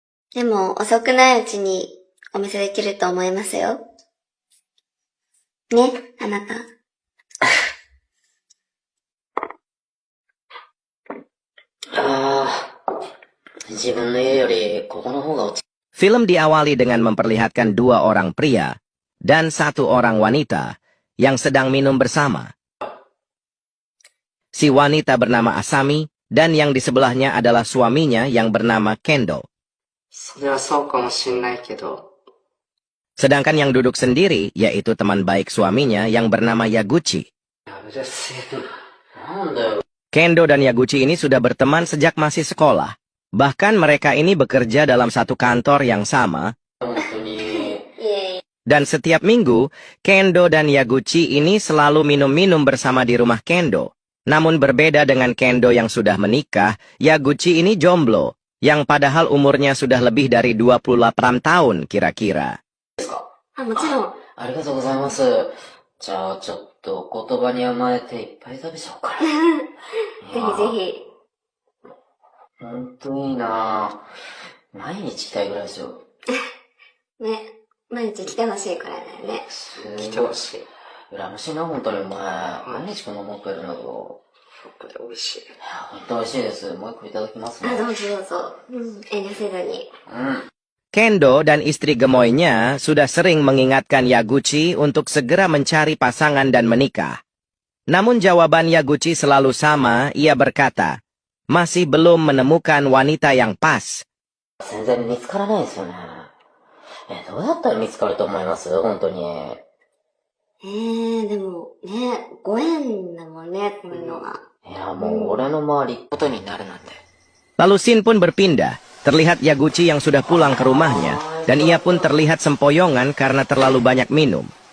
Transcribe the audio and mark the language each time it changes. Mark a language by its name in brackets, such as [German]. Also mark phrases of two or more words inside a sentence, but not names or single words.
[Japanese] でも、遅くないうちにお見せできると思いますよ。ね、あなた。自分の家よりここの方が落ち。 [Indonesian] Film diawali dengan memperlihatkan dua orang pria dan satu orang wanita yang sedang minum bersama. Si wanita bernama Asami dan yang di sebelahnya adalah suaminya yang bernama Kendo. [Japanese] それはそうかもしんないけど。 [Indonesian] Sedangkan yang duduk sendiri yaitu teman baik suaminya yang bernama Yaguchi. [Japanese] うるせえな。なんだよ。 [Indonesian] Kendo dan Yaguchi ini sudah berteman sejak masih sekolah. Bahkan mereka ini bekerja dalam satu kantor yang sama. [Japanese] 本当に。 [Indonesian] Dan setiap minggu, Kendo dan Yaguchi ini selalu minum-minum bersama di rumah Kendo. Namun berbeda dengan Kendo yang sudah menikah, Yaguchi ini jomblo, yang padahal umurnya sudah lebih dari 28 tahun kira-kira. [Japanese] あ、もちろん。ありがとうございます。じゃあちょっと言葉に甘えていっぱい食べちゃおうかな。ぜひぜひ。ほんといいなぁ。毎日来たいぐらいですよ。ね、毎日来てほしいくらいだよね。来てほしい。羨ましいな、本当にお前。毎日このもん食えるんだけど。やっぱり美味しい。いや、ほんと美味しいです。もう一個いただきますね。あ、どうぞどうぞ。遠慮せずに。 [Indonesian] Kendo dan istri gemoynya sudah sering mengingatkan Yaguchi untuk segera mencari pasangan dan menikah. Namun jawaban Yaguchi selalu sama, ia berkata, masih belum menemukan wanita yang pas. [Japanese] 全然見つからないですよね。どうやったら見つかると思います本当に。でもね、ご縁だもんね、こういうのが。いや、もう俺の周りことになるなんて。 [Indonesian] Lalu Shin pun berpindah. Terlihat Yaguchi yang sudah pulang ke rumahnya, dan ia pun terlihat sempoyongan karena terlalu banyak minum.